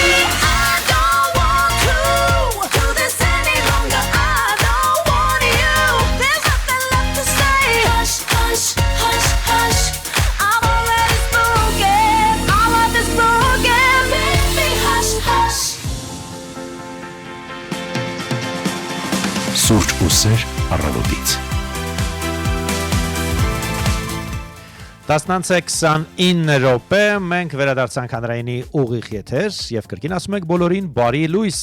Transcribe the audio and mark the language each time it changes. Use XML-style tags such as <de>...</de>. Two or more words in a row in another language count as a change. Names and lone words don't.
<en>I don't want to do this any longer. I don't want you. There's nothing left to say. Hush, hush, hush, hush. I'm already spoken. All of this broken, baby. Hush, hush.</en> <hy>Սուրճ ու սեր առավոտից 10:29 րոպե մենք վերադարձանք հանրայինի ուղիղ եթեր եւ կրկին ասում ենք բոլորին բարի լույս</hy>